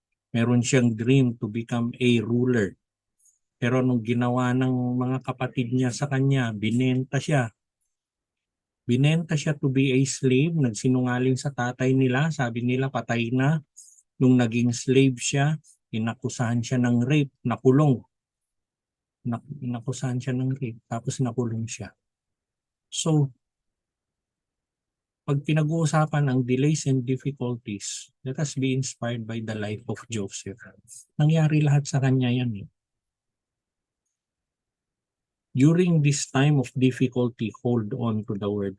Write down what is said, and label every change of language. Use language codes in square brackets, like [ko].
[tl] Meron siyang [en] dream to become a ruler. [tl] Pero nung ginawa ng mga kapatid niya sa kanya, binenta siya. Binenta siya [en] to be a slave, [tl] nagsinungaling sa tatay nila, sabi nila patay na. Nung naging slave siya, inakusahan siya ng rape, nakulong. Inakusahan siya ng rape, tapos nakulong siya. So, pag pinag-uusapan ang [en] delays and difficulties, let us be inspired by the life of Joseph. [tl] Nangyari lahat sa kanya yan. [en] During this time of difficulty, hold on to the word.